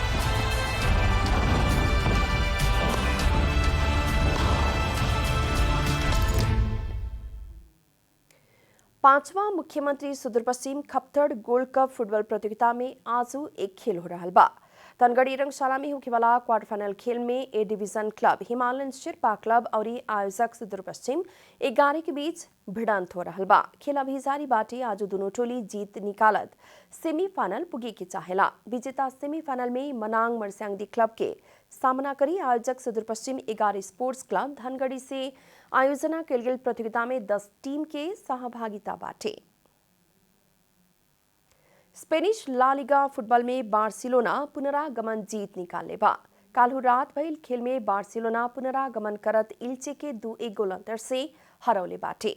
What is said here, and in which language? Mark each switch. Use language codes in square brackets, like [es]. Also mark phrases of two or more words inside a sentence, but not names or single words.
[bho] पांचवा मुख्यमंत्री सुदूरपश्चिम खप्तड़ गोल्ड कप फुटबॉल प्रतियोगिता में आज एक खेल हो रहा बा। धनगढ़ी रंगशाला में होने वाला [en] quarter final [bho] खेल में [en] A division [bho] क्लब हिमालयन शेरपा क्लब और आयोजक सुदूरपश्चिम 11 के बीच भिड़ंत हो रहा बा। खेल अभी जारी बाटे। आज दोनों टोली जीत निकालत सेमीफाइनल पुगे के चाहेला। विजेता सेमीफाइनल में मनांग मरस्यांगदी क्लब के सामना करी। आयोजक सुदूरपश्चिम 11 स्पोर्ट्स क्लब धनगढ़ी से आयोजना कल गेल प्रतियोगिता में 10 टीम के सहभागिता बाटे। स्पेनिश ला लिगा फुटबॉल में बार्सिलोना पुनरागमन जीत निकाले बा। काल्हू रात भइल खेल में बार्सिलोना पुनरागमन करत इल्चे के 2-1 गोल अंतर से हरौले बाटे।